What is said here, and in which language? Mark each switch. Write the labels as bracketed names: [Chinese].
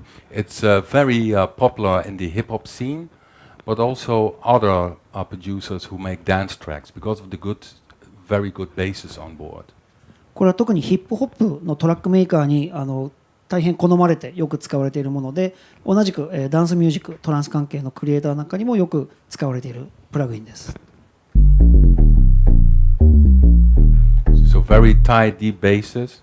[English] It's very popular in the hip hop scene, but also other producers who make dance tracks because of the very good basses on board. [Japanese] これは特にヒップホップのトラックメーカーに大変好まれてよく使われているもので、同じくダンスミュージック、トランス関係のクリエイターなんかにもよく使われているプラグインです。 [English] So very tight deep basses.